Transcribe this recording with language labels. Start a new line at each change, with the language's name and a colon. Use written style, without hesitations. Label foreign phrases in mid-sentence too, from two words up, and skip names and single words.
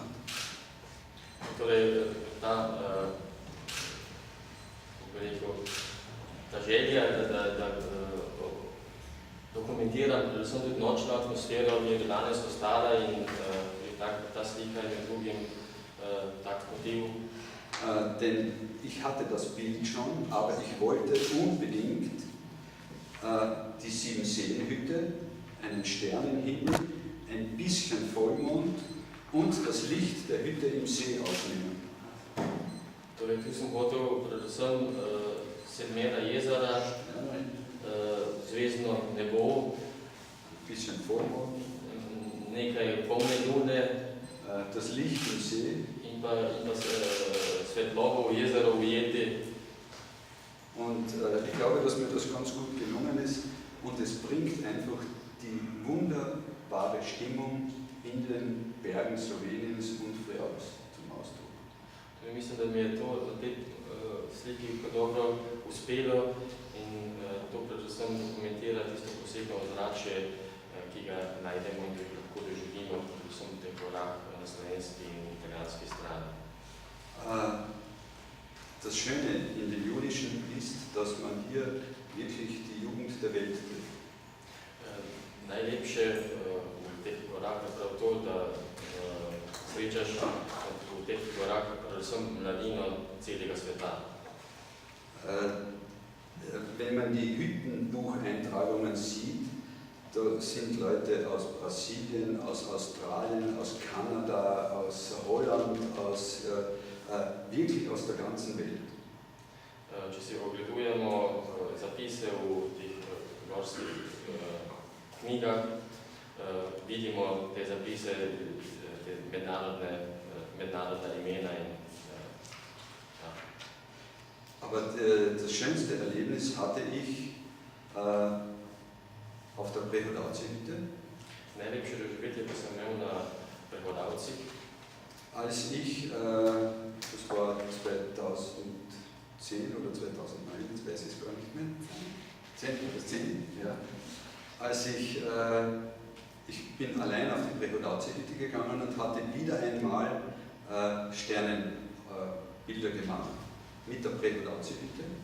Slovenian: Torej, ta želja, da dokumentiram predvsem tudi nočno atmosfero, mi je danes ostala in ta slika je med drugim tak motiv.
German: Denn ich hatte das Bild schon, aber ich wollte unbedingt die Sieben-Seen-Hütte, einen Sternenhimmel, ein bisschen Vollmond und das Licht der Hütte im See aufnehmen.
Slovenian: Torej, tu sem hotel predvsem sedmera jezera, zvezdno nebo,
German: ein bisschen Vollmond,
Slovenian: nekaj polne lune,
German: das Licht im See
Slovenian: in pa svetlobo v jezero ujeti.
German: Und ich glaube, dass mir das ganz gut gelungen ist und es bringt einfach die wunderbare Stimmung in den Bergen Sloweniens und Prealps zum Ausdruck.
Slovenian: Mislim, da mi je to te sliki dobro uspelo in to predvsem dokumentira tisto posebno ozračje, ki ga najdemo in ki lahko doživimo predvsem v teh gorah na slovenski in italijanski strani.
German: Das Schöne in den Junischen ist, dass man hier wirklich die Jugend der Welt trifft.
Slovenian: Najlepše v teh gorah je prav to, da srečaš v teh gorah predvsem mladino celega sveta.
German: Wenn man die Hüttenbucheintragungen sieht, da sind Leute aus Brasilien, aus Australien, aus Kanada, aus Holland, wirklich aus der ganzen Welt.
Slovenian: Če si ogledujemo zapise v teh gorskih knjigah, vidimo te zapise, te mednarodna imena in
German: Aber das schönste Erlebnis hatte ich auf der Prehodavci-Hütte.
Slovenian: Najlepše doživetje pa sem imel na Prehodavcih.
German: Als ich, das war 2010 oder 2009, jetzt weiß ich es gar nicht mehr, 10 oder 10, ja. Als ich bin allein auf die Prehodavci-Hütte gegangen und hatte wieder einmal Sternenbilder gemacht mit der Prehodavci-Hütte.